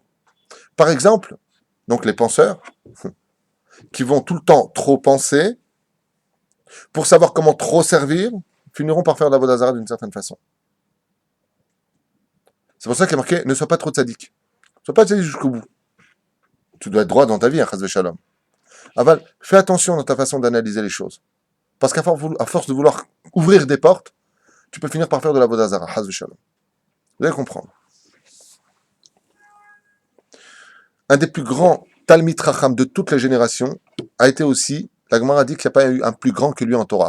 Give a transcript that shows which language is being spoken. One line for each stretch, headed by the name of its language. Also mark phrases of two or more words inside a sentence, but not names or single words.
French: Par exemple, donc les penseurs, qui vont tout le temps trop penser, pour savoir comment trop servir, finiront par faire de la Vodazara d'une certaine façon. C'est pour ça qu'il est marqué, ne sois pas trop tzaddik. Ne sois pas tzaddik jusqu'au bout. Tu dois être droit dans ta vie,
Hebrew: חס ושלום.
French: Aval, fais attention dans ta façon d'analyser les choses. Parce qu'à force de vouloir ouvrir des portes, tu peux finir par faire de la Vodazara,
Hebrew: חס ושלום.
French: Vous allez comprendre. Un des plus grands
Hebrew: תלמיד חכם
French: de toutes les générations a été aussi, la Gemara dit qu'il n'y a pas eu un plus grand que lui en Torah.